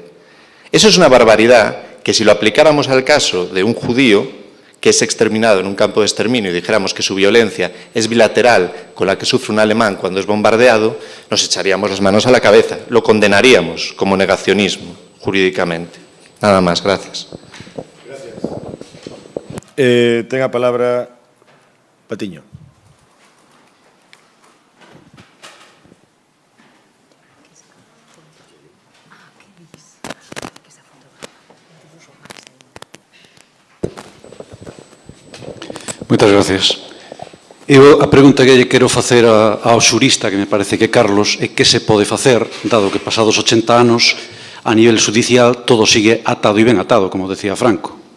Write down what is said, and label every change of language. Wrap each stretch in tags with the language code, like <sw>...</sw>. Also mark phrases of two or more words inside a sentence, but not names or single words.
<es>Eso es una barbaridad que si lo aplicáramos al caso de un judío que es exterminado en un campo de exterminio y dijéramos que su violencia es bilateral con la que sufre un alemán cuando es bombardeado, nos echaríamos las manos a la cabeza, lo condenaríamos como negacionismo jurídicamente. Nada más, gracias. Tenga palabra Patiño.</es> <gl>Moitas gracias. Eu a pregunta que lle quero facer ao xurista, que me parece que Carlos, é que se pode facer, dado que pasados 80 anos, a nivel judicial, todo sigue atado e ben atado, como decía Franco.</gl>